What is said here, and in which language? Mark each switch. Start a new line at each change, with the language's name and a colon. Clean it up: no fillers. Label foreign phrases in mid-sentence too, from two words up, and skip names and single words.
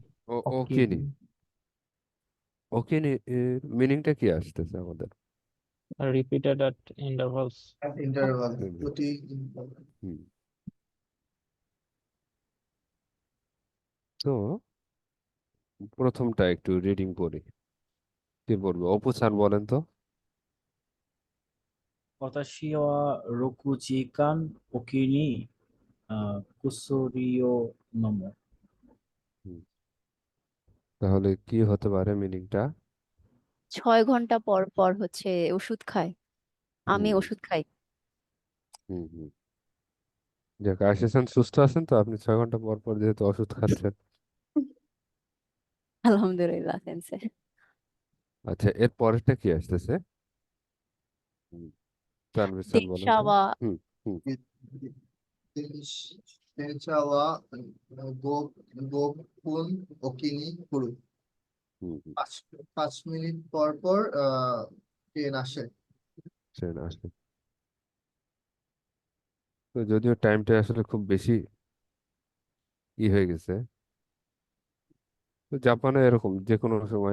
Bangla: ওকিনি। ওকিনি এর মিনিংটা কি আসতেছে আমাদের?
English: repeated at intervals.
Bangla: ইন্টারভাল হুম, প্রতি হুম। তো প্রথমটা একটু রিডিং করি। কি বলবো, অপু স্যার বলেন তো।
Japanese: 私は6時間おきに薬を飲む。
Bangla: হুম, তাহলে কি হতে পারে মিনিংটা? 6 ঘন্টা পর পর হচ্ছে ওষুধ খায়। আমি হুম, ওষুধ খাই। হুম, হুম। যাক, আশিস সুস্থ আছেন তো? আপনি 6 ঘন্টা পর পর যেহেতু ওষুধ খাচ্ছেন। আলহামদুলিল্লাহ সেন্সে। আচ্ছা, এর পরেরটা কি আসতেছে? হুম, তানভীর স্যার বলেন তো।
Japanese: 電車は
Bangla: হুম, হুম,
Japanese: 電車は5分おきに来る。
Bangla: হুম, হুম। 5 মিনিট পর পর ট্রেন আসে। ট্রেন আসে। তো যদিও টাইমটা আসলে খুব বেশি হয়ে গেছে। তো জাপানে এরকম যে কোনো সময়,